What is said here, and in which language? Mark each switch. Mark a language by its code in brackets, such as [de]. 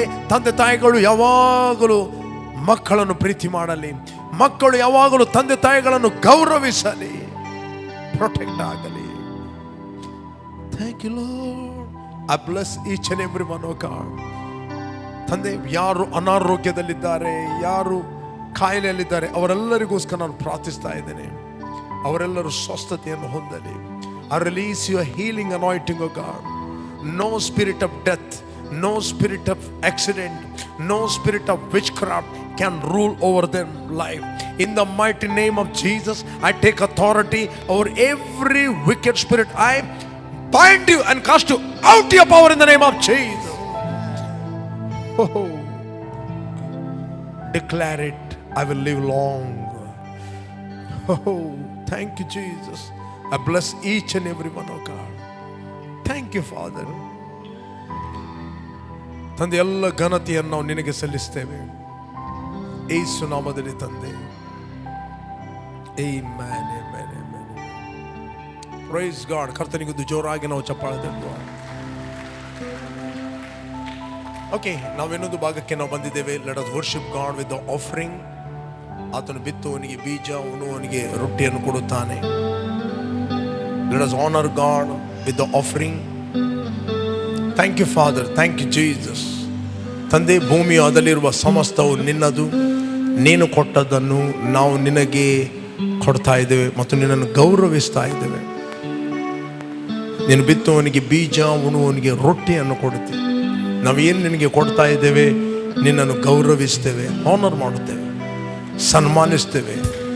[kn] ತಂದೆ ತಾಯಿಗಳು ಯಾವಾಗಲೂ ಮಕ್ಕಳನ್ನು ಪ್ರೀತಿ ಮಾಡಲಿ, ಮಕ್ಕಳು ಯಾವಾಗಲೂ ತಂದೆ ತಾಯಿಗಳನ್ನು ಗೌರವಿಸಲಿ, ಪ್ರೊಟೆಕ್ಟ್ ಆಗಲಿ. [en] Thank you lord. I bless each and every one O God. [kn] ತಂದೆ, ಯಾರು ಅನಾರೋಗ್ಯದಲ್ಲಿದ್ದಾರೆ, ಯಾರು ಕಾಯಿಲೆಯಲ್ಲಿದ್ದಾರೆ, ಅವರೆಲ್ಲರಿಗೋಸ್ಕರ ನಾನು ಪ್ರಾರ್ಥಿಸ್ತಾ ಇದ್ದೇನೆ. ಅವರೆಲ್ಲರೂ ಸ್ವಸ್ಥತೆಯನ್ನು ಹೊಂದಲಿ. [en] I release your healing anointing, O God. No spirit of death, no spirit of accident, no spirit of witchcraft can rule over their life. In the mighty name of Jesus, I take authority over every wicked spirit. I bind you and cast you out your power in the name of Jesus. Oh, declare it. I will live long. Oh, thank you, Jesus. I bless each and every one, oh God. Thank you, Father. [kn] ತಂದೆ, ಎಲ್ಲ ಘನತೆಯನ್ನು ನಾವು ನಿನಗೆ ಸಲ್ಲಿಸ್ತೇವೆ ಯೇಸು ನಾಮದಲ್ಲಿ ತಂದೆ. [en] Amen, amen, amen. Praise God. [kn] ಕರ್ತನಿಗೊಂದು ಜೋರಾಗಿ ನಾವು ಚಪ್ಪಾಳೆ ತಟ್ಟುವ. [en] okay, [kn] ನಾವಿನ್ನೊಂದು ಭಾಗಕ್ಕೆ ನಾವು ಬಂದಿದ್ದೇವೆ. [en] Let us worship God with the offering. [kn] ಆತನು ಬಿತ್ತುವವನಿಗೆ ಬೀಜ, ಉಣ್ಣುವವನಿಗೆ ರೊಟ್ಟಿಯನ್ನು ಕೊಡುತ್ತಾನೆ. [en] Let us honor God with the offering. Thank you, Father. Thank you, Jesus. [kn] ತಂದೆ, ಭೂಮಿಯ ಅದಲ್ಲಿರುವ ಸಮಸ್ತವು ನಿನ್ನದು. ನೀನು ಕೊಟ್ಟದ್ದನ್ನು ನಾವು ನಿನಗೆ ಕೊಡ್ತಾ ಇದ್ದೇವೆ ಮತ್ತು ನಿನ್ನನ್ನು ಗೌರವಿಸ್ತಾ ಇದ್ದೇವೆ. ನೀನು ಬಿತ್ತುವವನಿಗೆ ಬೀಜ, ಉಣ್ಣುವವನಿಗೆ ರೊಟ್ಟಿಯನ್ನು ಕೊಡುತ್ತೇವೆ. ನಾವೇನು ನಿನಗೆ ಕೊಡ್ತಾ ಇದ್ದೇವೆ, ನಿನ್ನನ್ನು ಗೌರವಿಸ್ತೇವೆ, ಆನರ್ ಮಾಡುತ್ತೇವೆ, ಸನ್ಮಾನಿಸ್ತೇವೆ.